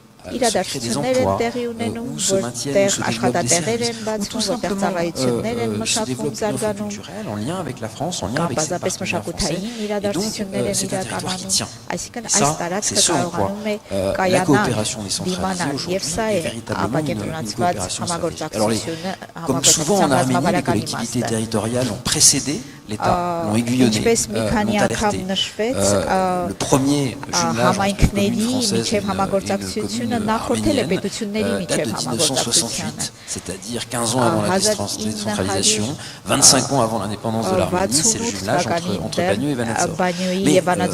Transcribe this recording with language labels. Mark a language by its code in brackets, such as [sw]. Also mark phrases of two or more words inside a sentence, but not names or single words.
[hy] իրադարձություններ են տեղի ունենում, որտեղ աշխատատեղեր են բացվում, որտեղ ծառայություններ են մշակվում, զարգանում, կամ բազապես մշակութային իրադարձություններ են իրականում, այսինքն այս տարածքը կարողանում է կայանալ, դիմանալ, եւ սա է ապակենտրոնացված համագործակցությունը, համագործակցության [fr] les collectivités territoriales ont précédé l'État, l'ont aiguillonné, l'ont alerté. Le premier jumelage entre communes françaises et arméniennes date de 1968, c'est-à-dire 15 ans avant la décentralisation, 25 ans avant l'indépendance de l'Arménie, c'est le jumelage entre Bagneux et Vanadzor.